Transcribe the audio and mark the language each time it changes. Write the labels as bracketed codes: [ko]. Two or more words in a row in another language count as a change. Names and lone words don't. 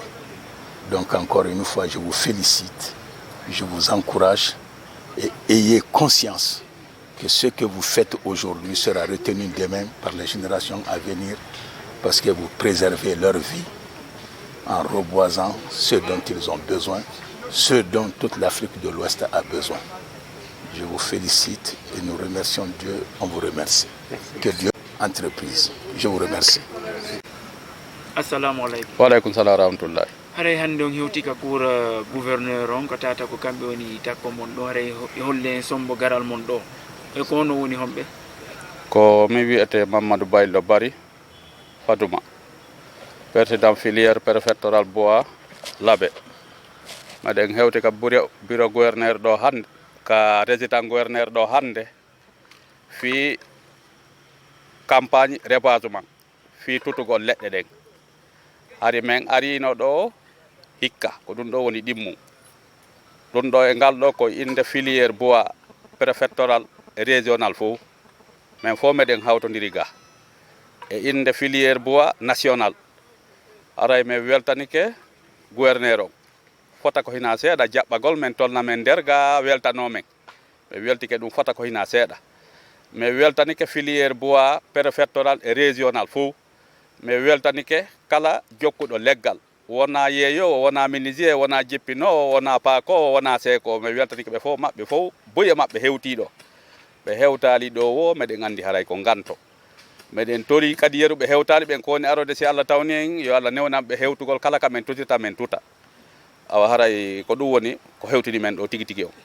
[fr] Donc encore une fois, je vous félicite, je vous encourage et ayez conscience que ce que vous faites aujourd'hui sera retenu demain par les générations à venir parce que vous préservez leur vie en reboisant ce dont ils ont besoin, ce dont toute l'Afrique de l'Ouest a besoin. Je vous félicite et nous remercions Dieu, on vous remercie. Que Dieu entreprise. Je vous remercie. [ar] Assalamu alaikum. Wa alaikum salam wa rahmatullah. [ff] Hare hande on hewtika [fr] pour gouverneur [ff] on ko tata ko kamɓe woni takko mon ɗo hare holle sombo garal mon ɗo e ko no woni homɓe Ko mi wiyete Mamadou Baylo Bari Fadouma, [fr] président filière préfectoral Bois Labé. [ff] Maɗen hewti ka [fr] bureau gouverneur [ff] ɗo hande, ka [fr] résident gouverneur [ff] ɗo hande fi [fr] campagne reboisement [ff] fi tutugol leɗɗe ɗen. Hari men arino ɗo hikka ko ɗum ɗo woni ɗimmu ɗum ɗo e ngal ɗo ko inde [fr] filière bois préfectoral et régional [ff] fof men fof meɗen hawtodiri ga e inde [fr] filière bois national [ff] aray men weltanike gouverneur o fota ko hina seeɗa jaɓɓagol men tolna men nder ga weltano men ɓe weltike ɗum fota ko hina seeɗa mais weltanike [fr] filière bois préfectoral et régional [ff] fof mais weltanike kala jokkuɗo leggal wona yeeyo wona menuisier wona jeppino wona paako wona seeko mais weltanike ɓe fof maɓɓe fof boye maɓɓe hewtiɗo ɓe hewtali ɗo wo meɗen andi haray ko ganto meɗen tori kadi yeru ɓe hewtali ɓen ko woni arode si Allah tawni en yo Allah newnan ɓe hewtugol kala ka men tutirta men tuta awa haray ko ɗum woni ko hewtini men ɗo tigi tigi o